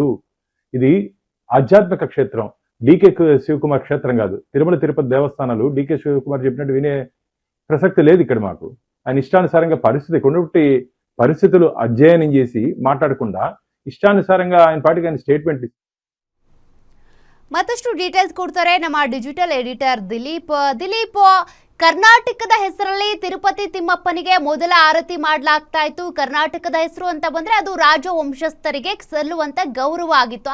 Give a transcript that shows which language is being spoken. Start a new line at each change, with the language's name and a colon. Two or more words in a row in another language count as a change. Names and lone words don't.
Telugu: ఇది ఆధ్యాత్మిక క్షేత్రం, డీకే శివకుమార్ క్షేత్రం కాదు. తిరుమల తిరుపతి దేవస్థానాలు డీకే శివకుమార్ చెప్పినట్టు వినే ప్రసక్తి లేదు ఇక్కడ మాకు. ఆయన ఇష్టానుసారంగా పరిస్థితులు అధ్యయనం చేసి మాట్లాడకుండా ఇష్టానుసారంగా ఆయన పాటికి ఆయన ಸ್ಟೇಟ್ಮೆಂಟ್.
Kannada: ಮತ್ತಷ್ಟು ಡೀಟೇಲ್ಸ್ ಕೊಡ್ತಾರೆ ನಮ್ಮ ಡಿಜಿಟಲ್ ಎಡಿಟರ್ ದಿಲೀಪ್. ಕರ್ನಾಟಕದ ಹೆಸರಲ್ಲಿ ತಿರುಪತಿ ತಿಮ್ಮಪ್ಪನಿಗೆ ಮೊದಲ ಆರತಿ ಮಾಡಲಾಗ್ತಾ ಇತ್ತು. ಕರ್ನಾಟಕದ ಹೆಸರು ಅಂತ ಬಂದ್ರೆ ಅದು ರಾಜವಂಶಸ್ಥರಿಗೆ ಸಲ್ಲುವಂತ ಗೌರವ ಆಗಿತ್ತು.